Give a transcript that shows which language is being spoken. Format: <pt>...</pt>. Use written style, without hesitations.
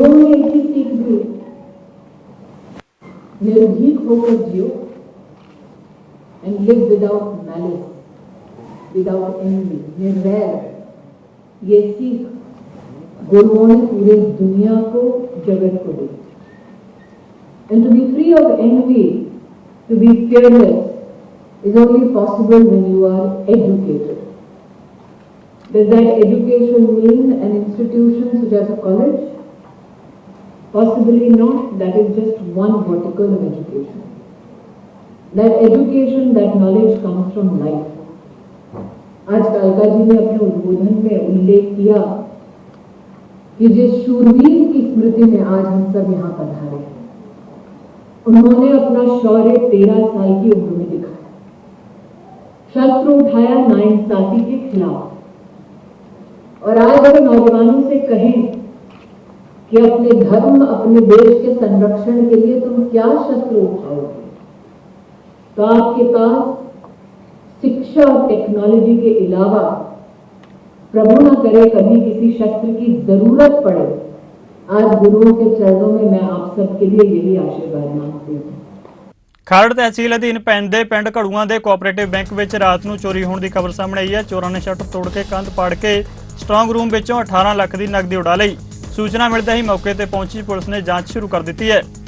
<hi>गुरुओं ने एक ही सीख दी, निर्भीक होकर जियो</hi> <en>and live without malice, without envy,</en> <hi>निर्वैर। ये सीख गुरुओं ने पूरे दुनिया को, जगत को दी।</hi> <en>And to be free of envy, to be fearless, is only possible when you are educated. Does that education mean an institution such as a college? Possibly not. That is just one vertical of education. That education, that knowledge comes from life.</en> <hi>आज कालका जी ने अपने उद्बोधन में उल्लेख किया कि जिस शूरवीर की स्मृति में आज हम सब यहाँ पधारे हैं, उन्होंने अपना शौर्य 13 साल की उम्र में दिखाया, शस्त्र उठाया नाइंसाफी के खिलाफ। और आज अगर नौजवानों से कहें कि अपने धर्म, अपने देश के संरक्षण के लिए तुम क्या शस्त्र उठाओगे, तो आपके पास शिक्षा और टेक्नोलॉजी के अलावा प्रभु न करे कभी किसी शस्त्र की जरूरत पड़े। आज गुरुओं के चरणों में मैं आप सबके लिए यही आशीर्वाद मांगती हूँ।</hi> <pa>ਖਰੜ ਤਹਿਸੀਲ ਅਧੀਨ ਪੈਂਦੇ ਪਿੰਡ ਘੜੂਆਂ ਦੇ ਕੋਆਪਰੇਟਿਵ ਬੈਂਕ ਵਿੱਚ ਰਾਤ ਨੂੰ ਚੋਰੀ ਹੋਣ ਦੀ ਖਬਰ ਸਾਹਮਣੇ ਆਈ ਹੈ। ਚੋਰਾਂ ਨੇ ਸ਼ਟਰ ਤੋੜ ਕੇ ਕੰਧ ਪਾੜ ਕੇ ਸਟਰੋਂਗ ਰੂਮ ਵਿੱਚੋਂ 18 ਲੱਖ ਦੀ ਨਕਦੀ ਉਡਾ ਲਈ। ਸੂਚਨਾ ਮਿਲਦੇ ਹੀ ਮੌਕੇ ਤੇ ਪਹੁੰਚੀ ਪੁਲਿਸ ਨੇ ਜਾਂਚ ਸ਼ੁਰੂ ਕਰ ਦਿੱਤੀ ਹੈ।</pa>